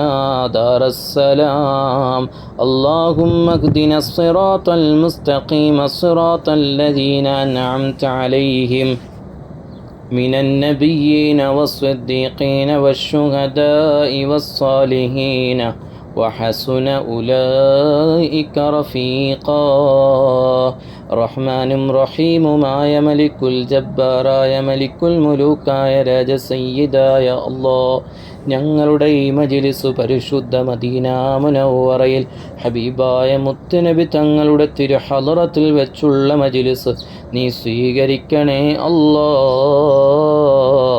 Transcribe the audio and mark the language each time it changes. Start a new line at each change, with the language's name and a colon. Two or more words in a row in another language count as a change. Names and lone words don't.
Arabic: دار السلام اللهم اهدنا الصراط المستقيم صراط الذين أنعمت عليهم من النبيين والصديقين والشهداء والصالحين وحسن أولئك رفيقا
Malayalam: റഹ്മാനും റഹീമുമായ മലിക്കുൽ ജബ്ബാറായ മലിക്കുൽ മുലൂക്കായ രാജ സയ്യിദായ അല്ലാഹ് ഞങ്ങളുടെ ഈ മജ്ലിസ് പരിശുദ്ധ മദീന മുനവ്വറയിൽ ഹബീബായ മുത്തുനബി തങ്ങളുടെ തിരുഹളറത്തിൽ വെച്ചുള്ള മജ്ലിസ് നീ സ്വീകരിക്കണേ അല്ലാഹ്.